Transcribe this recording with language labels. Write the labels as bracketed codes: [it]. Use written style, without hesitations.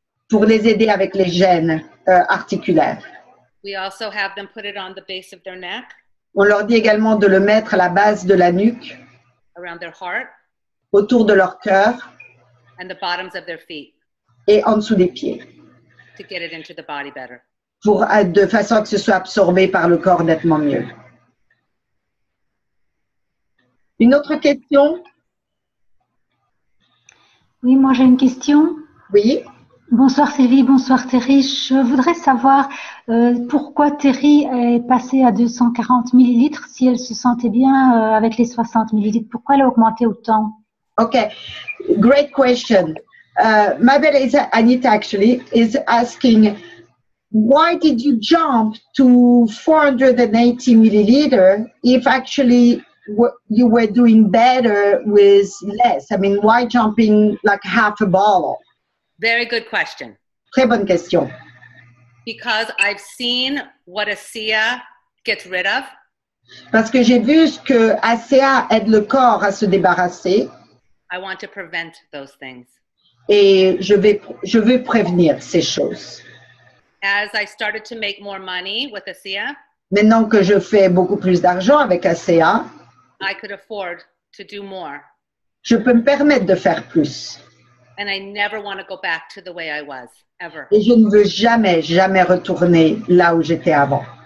[fr] Pour les aider avec les gènes articulaires. [en] We also have them put it on the base of their neck. [fr] On leur dit également de le mettre à la base de la nuque. [en] Around their heart. [fr] Autour de leur cœur. [en] And the bottoms of their feet. [fr] Et en dessous des pieds. [en] To get it into the body better. [fr] De façon à que ce soit absorbé par le corps nettement mieux. Une autre question? Oui, moi j'ai une question. Oui. Bonsoir Sylvie, bonsoir Terry. Je voudrais savoir pourquoi Terry est passée à 240 millilitres si elle se sentait bien avec les 60 millilitres. Pourquoi elle a augmenté autant? [en] Okay, great question. Mabel Anita actually is asking, why did you jump to 480 milliliter if actually you were doing better with less? I mean, why jumping like half a bottle? Very good question. [fr] Très bonne question. [en] Because I've seen what ASEA gets rid of. [fr] Parce que j'ai vu ce que ASEA aide le corps à se débarrasser. [en] I want to prevent those things. [fr] Et je veux prévenir ces choses. [en] As I started to make more money with ASEA. [fr] Maintenant que je fais beaucoup plus d'argent avec ASEA, [en] I could afford to do more. [fr] Je peux me permettre de faire plus. [en] And I never want to go back to the way I was, ever. [fr] Et je ne veux jamais retourner là où j'étais avant.